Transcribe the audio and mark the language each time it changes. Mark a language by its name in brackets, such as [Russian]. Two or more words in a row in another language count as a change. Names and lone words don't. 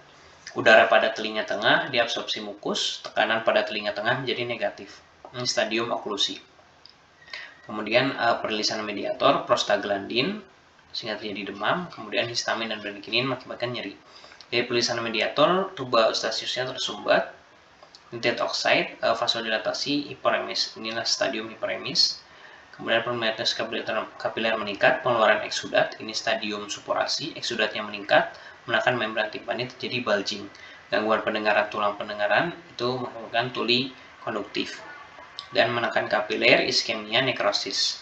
[Indonesian] Udara pada telinga tengah diabsorpsi mukus, tekanan pada telinga tengah menjadi negatif. Ini stadium oklusi. Kemudian perilisan mediator, prostaglandin, sehingga terjadi demam. Kemudian histamin dan bradykinin mengakibatkan nyeri. Dari perilisan mediator, tuba eustachiusnya tersumbat. [English] Nitrate oxide, [Indonesian] vasodilatasi, hiperemis. Inilah stadium hiperemis. Kemudian permeabilitas kapiler meningkat, pengeluaran eksudat, ini stadium supurasi, eksudatnya meningkat, menekan membran timpani terjadi bulging. Gangguan pendengaran tulang pendengaran itu menyebabkan tuli konduktif dan menekan kapiler, iskemia, nekrosis.